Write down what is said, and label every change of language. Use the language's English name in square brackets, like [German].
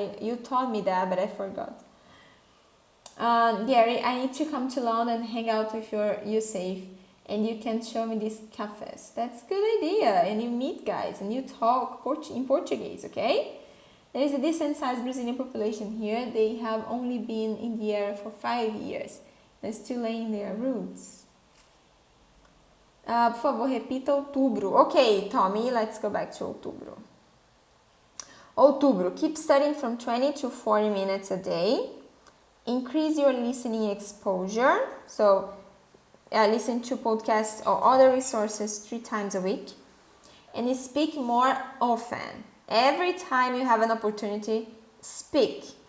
[English] You taught me that, but I forgot. Gary, I need to come to London and hang out with you safe, and you can show me these cafes. That's a good idea. And you meet guys and you talk in Portuguese, okay? There is a decent sized Brazilian population here. They have only been in the area for 5 years. They're still laying their roots. [Portuguese] Por favor, repita outubro. [English] Okay, Tommy, let's go back to outubro. Outubro, keep studying from 20 to 40 minutes a day. Increase your listening exposure. So, listen to podcasts or other resources 3 times a week. And speak more often. Every time you have an opportunity, speak.